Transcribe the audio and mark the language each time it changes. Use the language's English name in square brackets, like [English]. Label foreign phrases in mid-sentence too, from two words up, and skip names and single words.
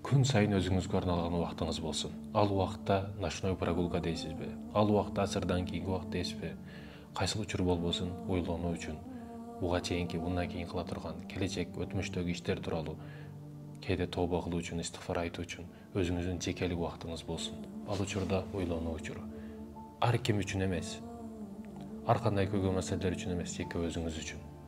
[Kazakh] Күн сайын өзіңізге арналған уақытыңыз болсын. Ал уақытта [Russian] ночной прогулка [Kazakh] дейсіз бе? Ал уақытта асырдан кейінгі уақыт дейсіз бе? [Kyrgyz] Қайсыл учур болбосун ойлонуу үчүн, буга чейинки, мындан кийин кыла турган, келечек, өтмүштөгү иштер тууралуу кээде тооба кылуу үчүн, истигфар айтуу үчүн өзүңүздүн жекелик убактыңыз болсун. Ал учурда ойлонуу учуру. Ар ким үчүн эмес, ар кандай көйгөй маселелер үчүн эмес, жеке өзүңүз үчүн.